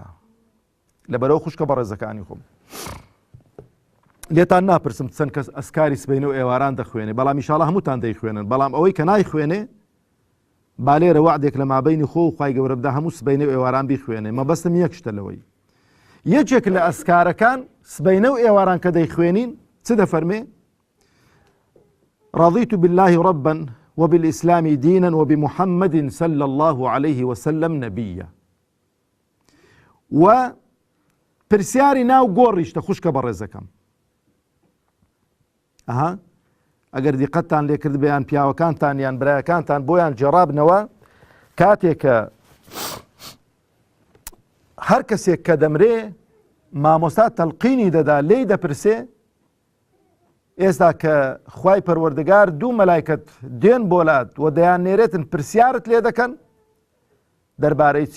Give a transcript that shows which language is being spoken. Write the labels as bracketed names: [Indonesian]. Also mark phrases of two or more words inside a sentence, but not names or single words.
[Central Kurdish] لەبەرەوە خوشکە بەڕێزەکانی خۆم، لێتان ناپرسم چەند کەس ئەسکاری سبەینە و ئێواران دەخوێنێ، بەڵام ئینشاڵڵا هەمووتان دەیخوێنن، بەڵام ئەوەی کە نایخوێنێ با لێرە وعدێک لە مابەینی خۆ و خوای گەورە بدا هەموو سبەینە و ئێواران بیخوێنێ. مەبەستم یەک شتە لەوەی، یەکێک لە ئەسکارەکان سبەینە و ئێواران کە دەیخوێنین چ دەفەرمێ؟ [Arabic] رضيت بالله ربا وبالإسلام دينا وبمحمد صلى الله عليه وسلم نبيا. [Central Kurdish] و پرسیاری ناو گۆڕیشتە خوشکە بەڕێزەکەم. ئەگەر دیقەتتان لێکرد بەیان پیاوەکانتان یان برایەکانتان بۆیان جێڕابنەوە کاتێک کە هەر کەسێک کە دەمرێ مامۆستا تەلقینی دەدا لێی دەپرسێ ئێستا کە خوای پەروەردگار دوو مەلایکەت دێن بۆلات و دەیان نێرێتن پرسیارت لێ دەکەن دەربارەی چی؟